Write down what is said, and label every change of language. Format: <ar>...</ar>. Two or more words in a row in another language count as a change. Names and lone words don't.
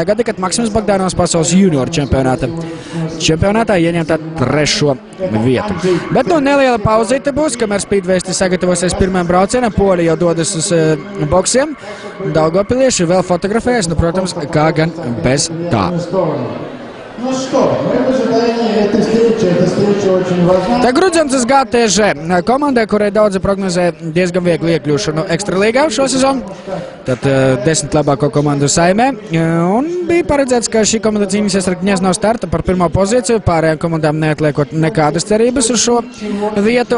<lv>gada, kad Maksims Bogdanovs pasaules junioru čempionātā ieņemta 3. vietu. Bet nu neliela pauzīte būs, kamēr speedwaysti sagatavosies pirmajam braucienam, Poļi jau dodas uz boksiem, daugavpilieši vēl fotografējas, nu, protams, kā gan bez tā.</lv> <ru>Ну что, мы в ожидании этой встречи. Эта встреча очень важна.</ru> <lv>Tā Grudzionskas GTŽ komandai, kurai daudzi prognozē diezgan viegli iekļūšanu ekstralīgā šo sezonu. Tad 10 labāko komandu saimē. Un bija paredzēts, ka šī komanda cīnīsies ar Gņeznau starta par pirmo pozīciju. Pārējām komandām neatliekot nekādas cerības uz šo vietu.</lv>